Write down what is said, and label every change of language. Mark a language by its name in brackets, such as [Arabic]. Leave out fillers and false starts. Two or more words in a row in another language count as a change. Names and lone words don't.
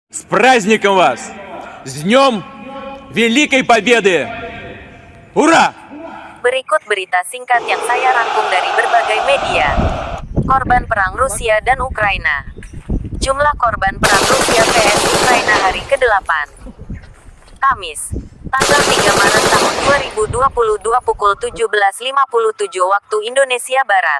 [Russian] С праздником вас! С Днем Великой Победы! Ура! [Indonesian] Berikut berita singkat yang saya rangkum dari berbagai media. Korban perang Rusia dan Ukraina. Jumlah korban perang Rusia vs Ukraina hari ke-8. Kamis, tanggal 3 Maret tahun 2022 pukul 17.57 waktu Indonesia Barat.